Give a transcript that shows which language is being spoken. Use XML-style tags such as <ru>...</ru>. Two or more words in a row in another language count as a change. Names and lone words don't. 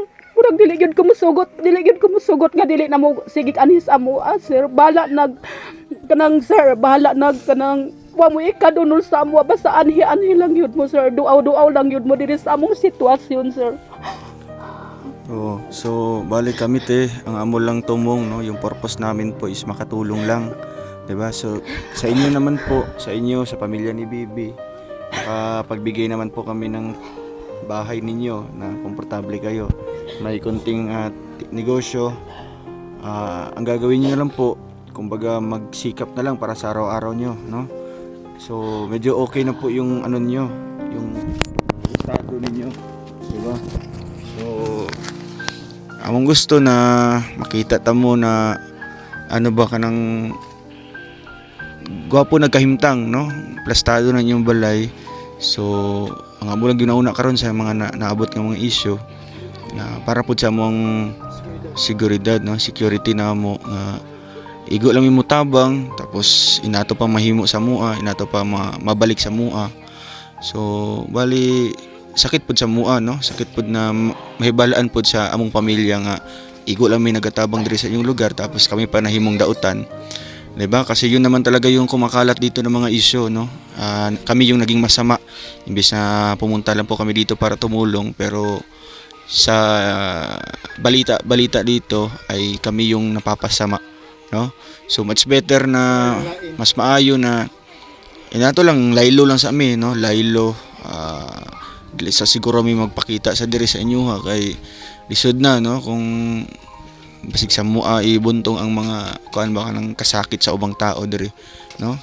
<ceb>Murag dili gyud ko musugot, nga dili na mo sigig anhis amo, sir. Bahala nag kanang sir, bahala nag kanang wa mo ikadunol sa amo, basta anhi lang yun mo, sir. Duaw lang yun mo diri sa among sitwasyon, sir. Oo. So, balik kami ang amo lang tumong, no?</ceb> <tl>Yung purpose namin po is makatulong lang. 'Di ba? So, sa inyo naman po, sa pamilya ni Bibi, pagbigay naman po kami ng bahay ninyo na komportable kayo. May konting negosyo. Ang gagawin niyo na lang po, kumbaga magsikap na lang para sa araw-araw nyo, no? So, medyo okay na po yung ano nyo, yung estado ninyo, 'di ba? So,</tl> <ceb>among gusto na makita tamo na ano ba kanang gwapo nagkahimtang, no? Plastado na yung balay. So, ang amo lang ginauna karon sa mga naabot ng mga issue na para pud sa among seguridad, no? Security na mo nga igo lang mo tabang, tapos inato pa mahimo sa mua, inato pa mabalik sa mua. So, bali sakit pud sa mua, no? Sakit pud na mahibalaan pud sa among pamilya nga igo lang may nagatabang diri sa inyong lugar, tapos kami pa nahimong dautan.</ceb> <tl>'Di ba? Kasi yun naman talaga yung kumakalat dito ng mga issue, no? Kami yung naging masama imbes na pumunta lang po kami dito para tumulong, pero sa balita dito ay kami yung napapasama, no?</tl> <en>So much better</en> <ceb>na mas maayo na inato lang laylo lang sa amin, no? Laylo dili sa siguro may magpakita sa diri sa inyo kay lisod na, no? Kung basig sa mua ibuntong ang mga kuan ba kanang kasakit sa ubang tao diri, no?</ceb>